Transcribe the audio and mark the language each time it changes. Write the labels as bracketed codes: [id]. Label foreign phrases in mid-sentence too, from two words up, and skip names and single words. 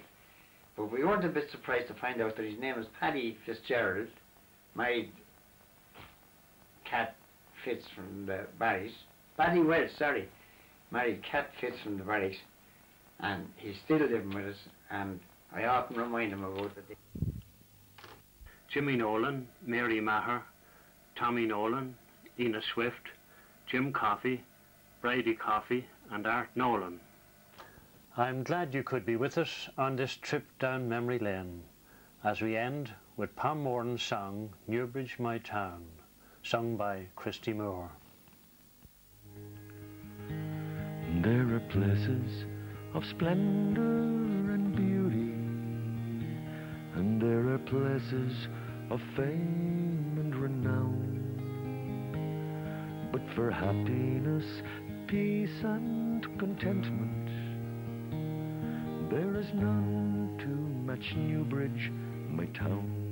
[en] But we weren't a bit surprised to find out that his name was Paddy Fitzgerald, married Cat Fitz from the Barracks. Paddy Wells, sorry, married Cat Fitz from the Barracks. and he's still living with us, and I often remind him about it. Jimmy Nolan, Mary Maher, Tommy Nolan, Ina Swift, Jim Coffey, Brady Coffey and Art Nolan. I'm glad you could be with us on this trip down memory lane as we end with Pam Moran's song Newbridge My Town, sung by Christy Moore. There are places of splendour and beauty, and there are places of fame and renown, but for happiness, peace and contentment, there is none to match Newbridge, my town.